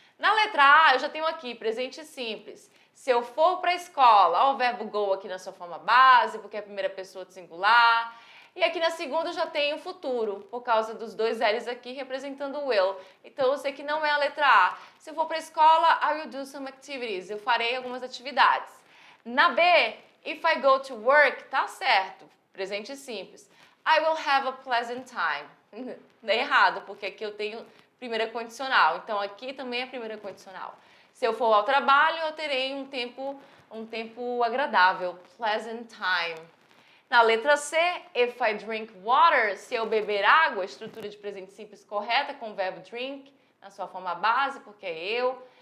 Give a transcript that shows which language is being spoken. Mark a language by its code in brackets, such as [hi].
[pt] Na letra A, eu já tenho aqui presente simples. Se eu for para a escola, ó, o verbo go aqui na sua forma base, porque é a primeira pessoa de singular. E aqui na segunda eu já tenho futuro, por causa dos dois L's aqui representando o will. Então eu sei que não é a letra A. Se eu for para a escola, [en] I will do some activities. [pt] Eu farei algumas atividades. Na B, [en] if I go to work, [pt] tá certo, presente simples. [en] I will have a pleasant time. [pt] É errado, porque aqui eu tenho primeira condicional. Então aqui também é primeira condicional. Se eu for ao trabalho, eu terei um tempo agradável, pleasant time. Na letra C, [en] if I drink water, [pt] se eu beber água, estrutura de presente simples correta com o verbo drink na sua forma base, porque é eu.